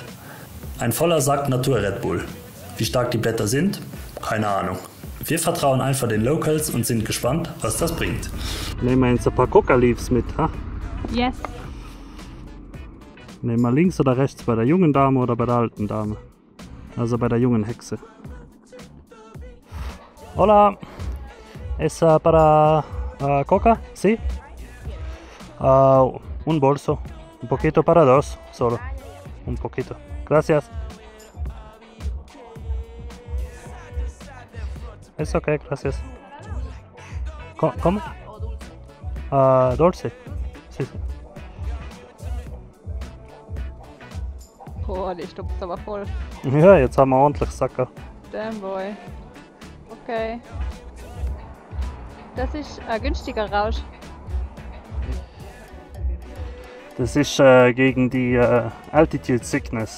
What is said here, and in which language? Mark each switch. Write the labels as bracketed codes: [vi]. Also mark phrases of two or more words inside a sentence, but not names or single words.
[de] Ein voller Sack Natur Red Bull. Wie stark die Blätter sind? Keine Ahnung. Wir vertrauen einfach den Locals und sind gespannt, was das bringt. Nehmen wir jetzt ein paar Coca-Leaves mit, ha? Yes. Nehmen wir links oder rechts, bei der jungen Dame oder bei der alten Dame? Also bei der jungen Hexe. [es] Hola, ¿es para coca? Sí. Un bolso, un poquito para dos, solo, un poquito. Gracias. Es okay, gracias. ¿Cómo? Dulce. Sí, sí. [de] Oh, die stopft aber voll. Ja, jetzt haben wir ordentlich Sacker. [en] Damn boy. Okay. [de] Das ist ein günstiger Rausch. Das ist gegen die [en] Altitude Sickness.